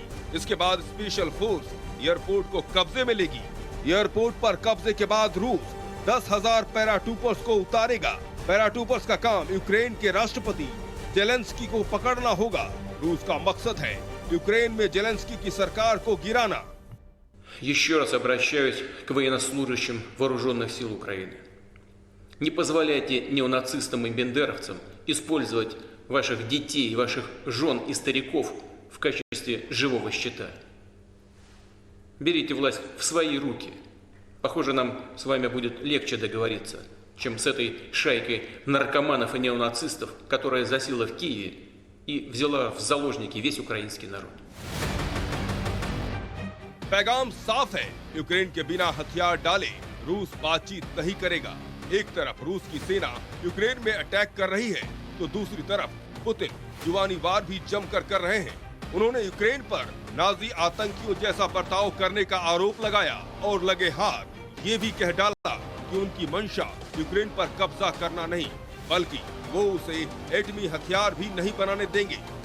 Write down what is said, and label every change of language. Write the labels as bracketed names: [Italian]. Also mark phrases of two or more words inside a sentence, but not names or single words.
[Hindi] इसके बाद स्पेशल फोर्स एयरपोर्ट को कब्जे में लेगी। एयरपोर्ट पर कब्जे के बाद रूस 10,000 पैराट्रूपर्स को उतारेगा। पैराट्रूपर्स का काम यूक्रेन के राष्ट्रपति ज़ेलेंस्की को पकड़ना होगा। रूस का मकसद है यूक्रेन में ज़ेलेंस्की की सरकार को गिराना। [Russian] Еще раз обращаюсь к военнослужащим вооруженных сил Украины. Не позволяйте неонацистам и бендеровцам использовать ваших детей, ваших жен и стариков в качестве живого щита. Берите власть в свои руки. Похоже, нам с вами будет легче договориться, чем с этой шайкой наркоманов и неонацистов, которая засела в Киеве и взяла в заложники весь украинский народ. [Hindi] पैगाम साफ है, यूक्रेन के बिना हथियार डाले रूस बातचीत नहीं करेगा। एक तरफ रूस की सेना यूक्रेन में अटैक कर रही है तो दूसरी तरफ पुतिन जुबानी वार भी जमकर कर रहे हैं। उन्होंने यूक्रेन पर नाजी आतंकियों जैसा बर्ताव करने का आरोप लगाया और लगे हाथ ये भी कह डाला कि उनकी मंशा यूक्रेन पर कब्जा करना नहीं, बल्कि वो उसे एटमी हथियार भी नहीं बनाने देंगे।